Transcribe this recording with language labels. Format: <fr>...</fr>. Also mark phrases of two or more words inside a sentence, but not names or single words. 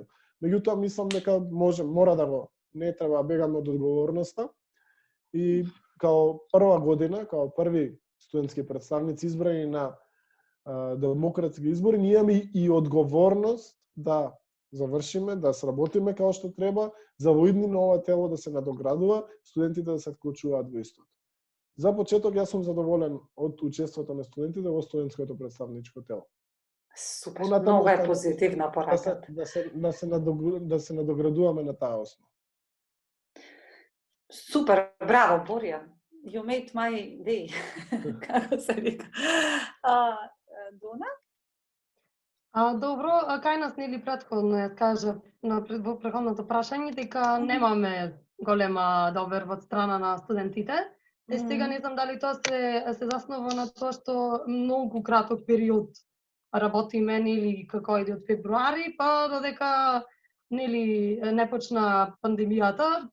<mk>Меѓутоа мислам дека мора да го не треба да бегаме од одговорноста и као прва година, као први студентски представници избрани на демократски избори, ние имаме и одговорност да завршиме, да сработиме како што треба, за во иднина ова тело да се надоградува, студентите да се вклучуваат во истото. За почеток, јас сум задоволен од учеството на студентите во студентското представничко тело. Супер, много е позитивна порака. Да се надоградуваме на таа основа. Супер, браво, Боријан.</mk> <en>You made my day.</en> <mk>Како се вика. Дона? Добро, кај нас нели претходно ја кажа во претходното прашање дека немаме голема доверба од страна на студентите. Сега не знам дали тоа се заснова на тоа што многу краток период работиме нели како иде од февруари, па додека нели не почна пандемијата.</mk>